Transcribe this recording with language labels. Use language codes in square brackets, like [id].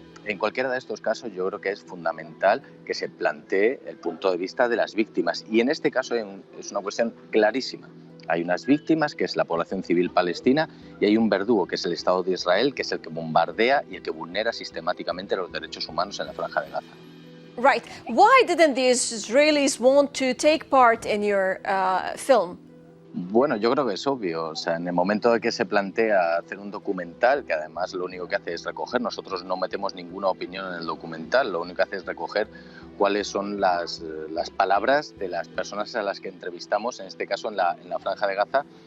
[es] En cualquiera de estos casos yo creo que es fundamental que se plantee el punto de vista de las víctimas, y en este caso es una cuestión clarísima. Hay unas víctimas, que es la población civil palestina, y hay un verdugo, que es el Estado de Israel, que es el que bombardea y el que vulnera sistemáticamente los derechos humanos en la Franja de Gaza. [en] Right. Why didn't the Israelis want to take part in your film? [es] Bueno, yo creo que es obvio. O sea, en el momento de que se plantea hacer un documental, que además lo único que hace es recoger, nosotros no metemos ninguna opinión en el documental, lo único que hace es recoger cuáles son las palabras de las personas a las que entrevistamos, en este caso en la Franja de Gaza.